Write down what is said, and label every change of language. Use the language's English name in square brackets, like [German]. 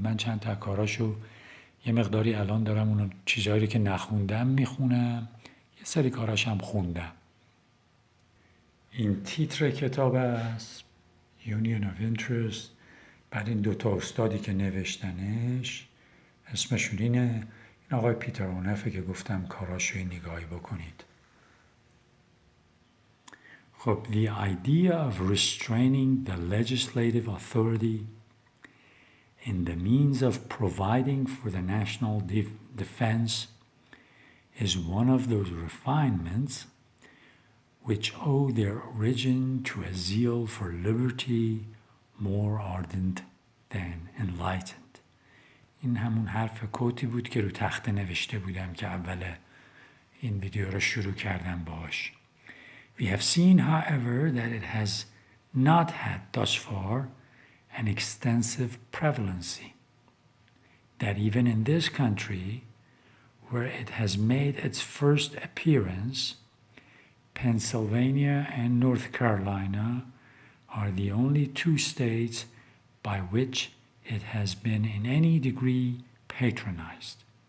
[Persian] من چند تا کاراشو یه مقداری الان دارم اون چیزهایی که نخوندم میخونم، یه سری کاراش هم خوندم. این تیتر کتاب است، Union of Interest. بعد این دوتا استادی که نوشتنش اسمشون اینه، این آقای پیتر اونفه که گفتم کاراشو نگاهی بکنید. [English] خب The idea of restraining the legislative authority in the means of providing for the national defense is one of those refinements which owe their origin to a zeal for liberty more ardent than enlightened. [Persian] این همون حرف کوتی بود که رو تخته نوشته بودم که اول این ویدیو رو شروع کردم باش. [English] We have seen, however, that it has not had thus far an extensive prevalency, that even in this country, where it has made its first appearance, Pennsylvania and North Carolina are the only two states by which it has been in any degree patronized,